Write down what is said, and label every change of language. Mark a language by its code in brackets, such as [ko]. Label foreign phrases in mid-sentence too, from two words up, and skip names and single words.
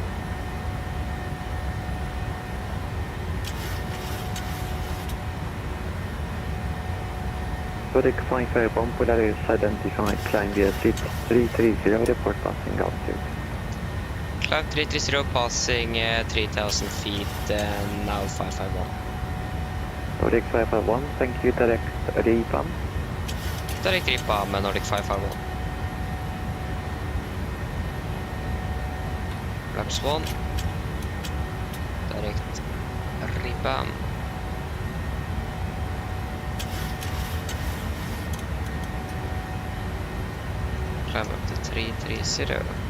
[en] Nordic 551, Polaris identified, climb via seat 330, report passing altitude. Climb 330, passing 3000 feet, now 551. Nordic 551, thank you, direct repam. Direct repam med Nordic 551. Flaps 1. Direct repam. Climb up to 330.